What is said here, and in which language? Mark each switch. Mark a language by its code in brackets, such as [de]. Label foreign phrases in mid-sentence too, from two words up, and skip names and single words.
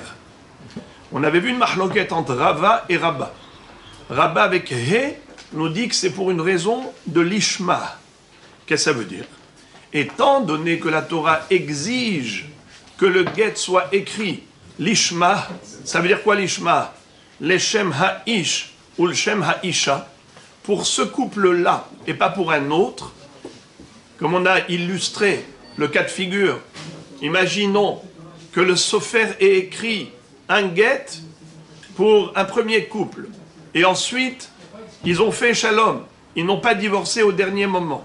[fr] On avait vu une mahloket entre Rava et Rabba. Rabba avec He nous dit que c'est pour une raison de l'ishma. Qu'est-ce que ça veut dire? Étant donné que la Torah exige que le guet soit écrit l'ishma, ça veut dire quoi l'ishma? [he] לשם האיש ou לשם האשה, [fr] pour ce couple-là et pas pour un autre, comme on a illustré le cas de figure. Imaginons que le sofer ait écrit un guet pour un premier couple et ensuite ils ont fait shalom, ils n'ont pas divorcé au dernier moment.